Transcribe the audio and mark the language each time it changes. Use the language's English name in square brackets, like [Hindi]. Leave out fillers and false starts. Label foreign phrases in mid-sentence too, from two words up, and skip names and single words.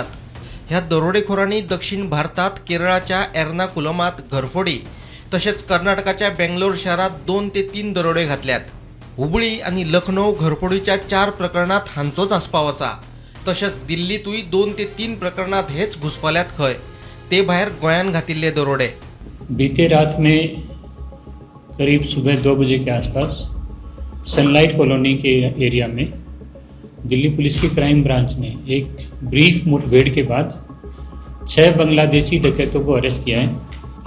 [Konkani] ह्या दरोडेखोरांनी दक्षिण भारतात केरळाच्या एर्नाकुलमात घरफोडी तसेच कर्नाटकाच्या बेंगलोर शहरात 2 ते 3 दरोडे घातल्यात. हुबळी आणि लखनौ घरफोडीच्या 4 प्रकरणात हांचोच आस्पाव आसा. तसेच दिल्लीतूय 2 ते 3 प्रकरणात हेच घुसपल्यात खंय. ते भायर गोंयान घातिल्ले दरोडे. [Hindi] बीते रात में करीब सुबह 2 बजे के आसपास सनलाइट कॉलोनी के एरिया में दिल्ली पुलिस की [English] crime branch [Hindi] ने एक ब्रीफ मुठभेड़ के बाद 6 बांग्लादेशी डकैतों को अरेस्ट किया है।